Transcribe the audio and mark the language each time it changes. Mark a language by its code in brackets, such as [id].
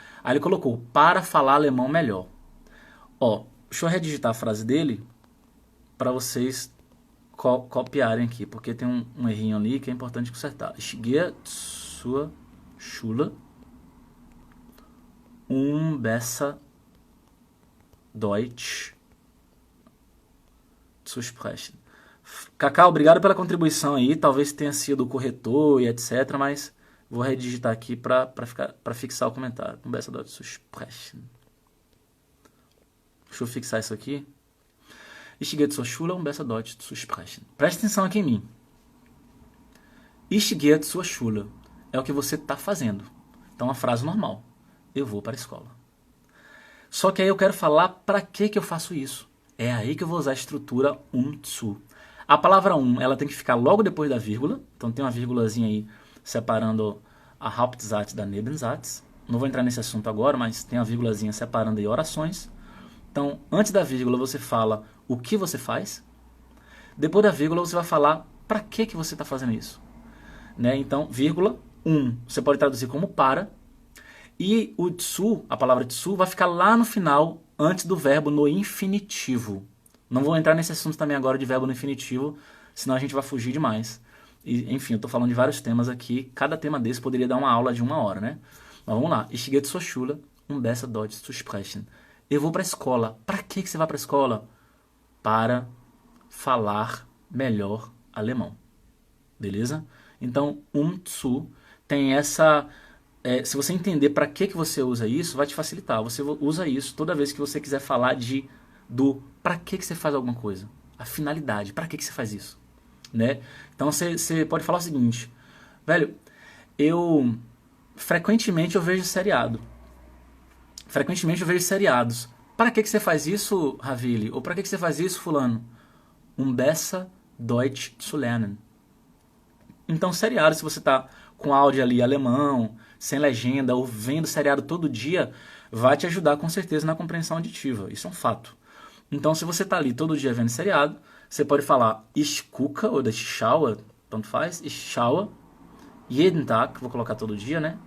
[pt] Aí ele colocou para falar alemão melhor. Ó, deixa eu redigitar a frase dele para vocês copiarem aqui, porque tem um errinho ali que é importante consertar. [de] Ich gehe zur Schule, besser Deutsch zu sprechen. [pt] Cacau, obrigado pela contribuição aí. Talvez tenha sido o corretor e etc, mas vou redigitar aqui para fixar o comentário. [de] Besser Deutsch zu sprechen. [pt] Deixa eu fixar isso aqui. [de] Ich gehe zur Schule, besser Deutsch zu sprechen. [pt] Preste atenção aqui em mim. [de] Ich gehe zur Schule [pt] é o que você está fazendo. Então, a frase normal. Eu vou para a escola. Só que aí eu quero falar para que eu faço isso. É aí que eu vou usar a estrutura zu. A palavra ela tem que ficar logo depois da vírgula. Então, tem uma vírgulazinha aí separando a Hauptsatz da Nebensatz. Não vou entrar nesse assunto agora, mas tem uma vírgulazinha separando aí orações. Então, antes da vírgula, você fala o que você faz. Depois da vírgula, você vai falar para que você está fazendo isso. Né? Então, vírgula, você pode traduzir como para. E o zu, a palavra zu, vai ficar lá no final, antes do verbo no infinitivo. Não vou entrar nesse assunto também agora de verbo no infinitivo, senão a gente vai fugir demais. E, enfim, eu estou falando de vários temas aqui. Cada tema desse poderia dar uma aula de 1 hora, né? Mas vamos lá. [de] Ich gehe zur Schule, besser Deutsch zu sprechen. [pt] Eu vou para a escola. Para que você vai para a escola? Para falar melhor alemão. Beleza? Então, zu tem essa... se você entender para que você usa isso, vai te facilitar. Você usa isso toda vez que você quiser falar do para que você faz alguma coisa. A finalidade. Para que você faz isso? Né? Então, você pode falar o seguinte. Velho, frequentemente eu vejo seriado. Frequentemente eu vejo seriados. Para que você faz isso, Ravili? Ou para que você faz isso, fulano? [de] Besser Deutsch zu lernen. [pt] Então, seriado, se você está com áudio ali alemão, sem legenda, ou vendo seriado todo dia, vai te ajudar com certeza na compreensão auditiva. Isso é um fato. Então, se você está ali todo dia vendo seriado, você pode falar [de] ich gucke [pt] ou [de] ich schaue, [pt] tanto faz, [de] ich schaue, jeden Tag, [pt] vou colocar todo dia, né?